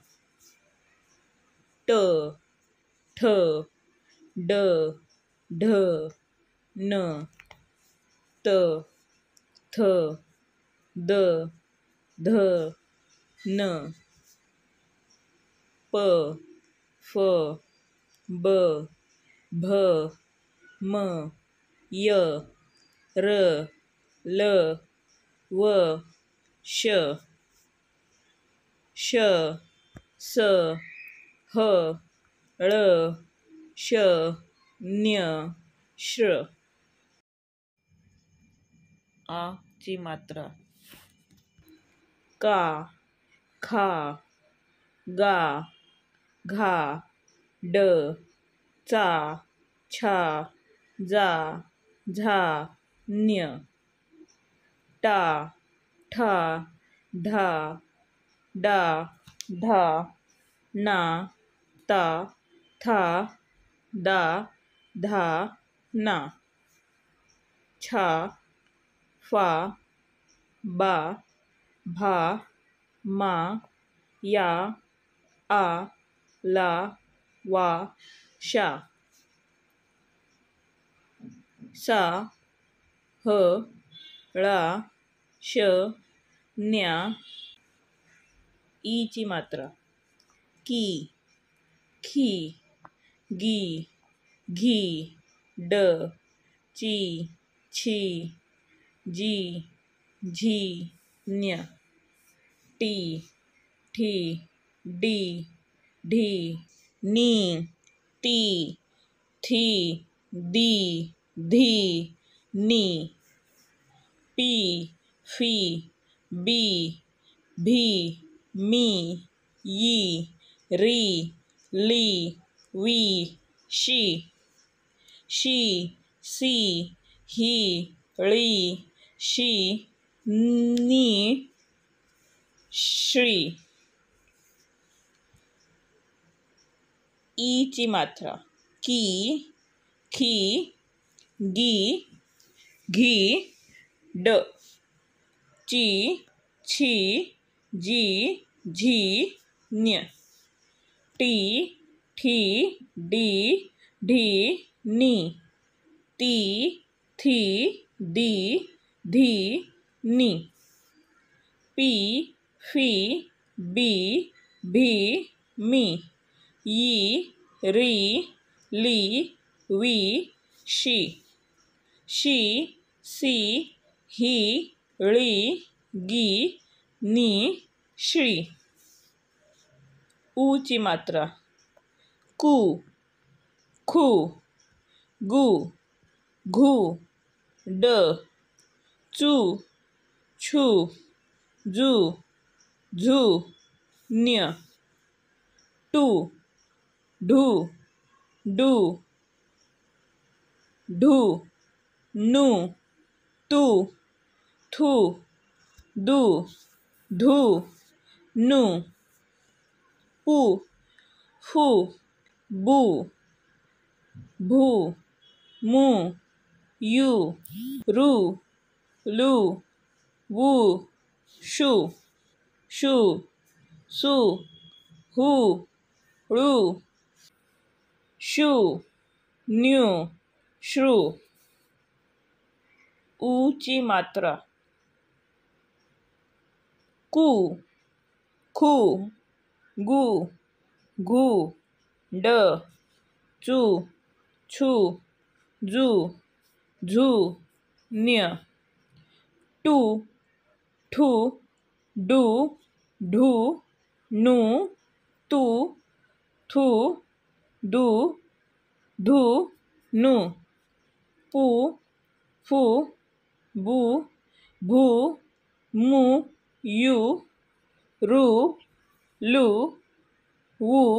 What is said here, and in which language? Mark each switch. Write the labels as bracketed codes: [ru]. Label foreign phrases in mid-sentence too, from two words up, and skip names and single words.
[mr] ट ठ ड ढ न त थ द ध न प फ ब भ म य र ल व श श स ह ळ श ञ श्र. आ ची मात्रा. का खा गा घा ड चा छा जा झा ञ टा ठा ढा डा ढा ना ता था दा धा ना छा फा बा भा मा या आ ला वा शा सा ह ळा श न्या. ई ची मात्रा. की खी गी घी ड ची छी जी झी ञ टी ठी डी ढी नी ती थी दी धी नी पी फी बी भी मी यी री ली वी शी शी सी ही ळी शी नी श्री. ई ची मात्रा. की खी गी घी ड ची छी जी झी ञ टीठी डी ढी नी ती थी दी धी नी पी फी बी भी मी यी री ली वी शी शी सी ही ळी गी नी श्री. ऊ ची मात्रा. कू खू गू घू ड चू छू जू झू ञ टू ढू डू ढू नू तू थू दू धू नू पू फू बू भू मू यू रू लू वू शू शू सू हू ळू शू न्यू श्रू. ऊ ची मात्रा. कू खू गू घू ड चू छू जू झू ञ टू ठू डू ढू नू तू थू दू धू नू पू फू बू भू मू यू रू लू वू